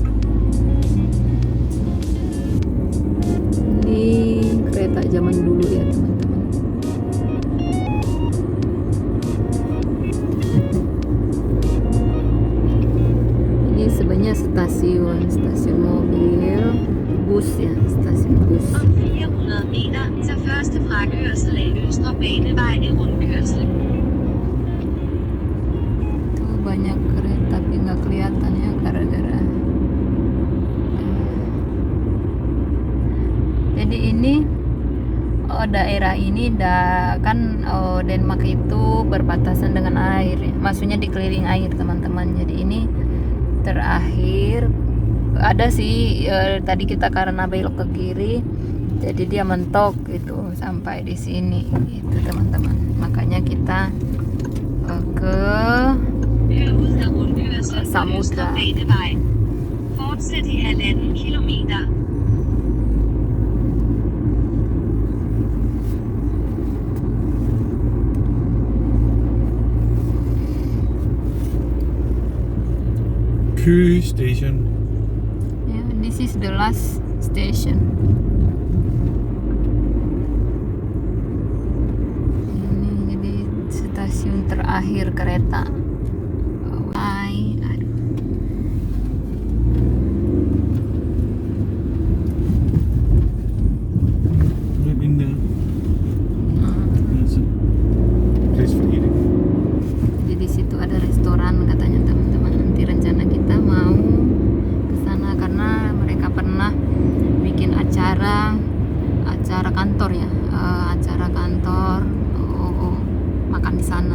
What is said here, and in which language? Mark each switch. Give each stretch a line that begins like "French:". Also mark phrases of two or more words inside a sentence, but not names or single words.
Indonesian: Ini kereta zaman dulu ya teman-teman. Ini sebenarnya stasiun mobil, bus ya, stasiun bus.
Danish: Om 400 meter til første frakørsel af Østre Banevej i rundkørsel.
Indonesian: Tuh banyak kereta tapi nggak kelihatan ya gara-gara. Jadi ini daerah ini kan Denmark itu berbatasan dengan air, maksudnya dikeliling air teman-teman. Jadi ini terakhir ada sih tadi kita karena belok ke kiri, jadi dia mentok itu sampai di sini gitu teman-teman. Makanya kita ke samudra.
Danish: Fortsæt i 1,5 kilometer. Køge Station.
English: Yeah, this is the last station.
Indonesian: Ini jadi stasiun terakhir kereta.
English: In there. There's a place for eating.
Indonesian: Jadi di situ ada restoran katanya teman-teman. Nanti rencana kita mau ke sana karena mereka pernah bikin acara kantor ya, acara kantor makan di sana.